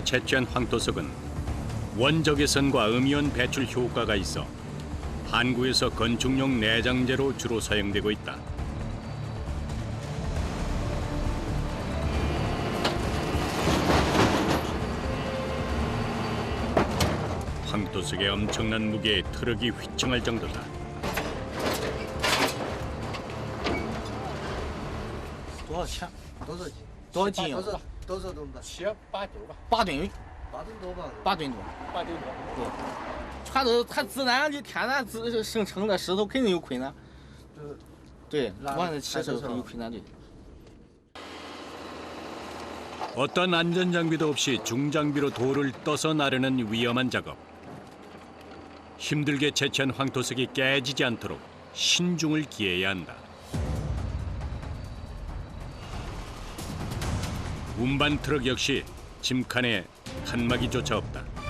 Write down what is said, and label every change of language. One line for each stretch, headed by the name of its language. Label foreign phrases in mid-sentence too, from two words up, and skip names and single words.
Korean: 채취한 황토석은 원적외선과 음이온 배출 효과가 있어 한국에서 건축용 내장재로 주로 사용되고 있다. 황토석의 엄청난 무게에 트럭이 휘청할 정도다.
Chinese: 多少钱？多少斤？多少斤啊？多少吨的 7、8吨吧。？8吨。8吨多吧？8吨多。 8吨多。对，全都是它自然的天然生成的石头肯定有困难。对，完了起石头有困难的。
Korean: 어떤 안전장비도 없이 중장비로 돌을 떠서 나르는 위험한 작업. 힘들게 채취한 황토석이 깨지지 않도록 신중을 기해야 한다. 운반 트럭 역시 짐칸에 칸막이조차 없다.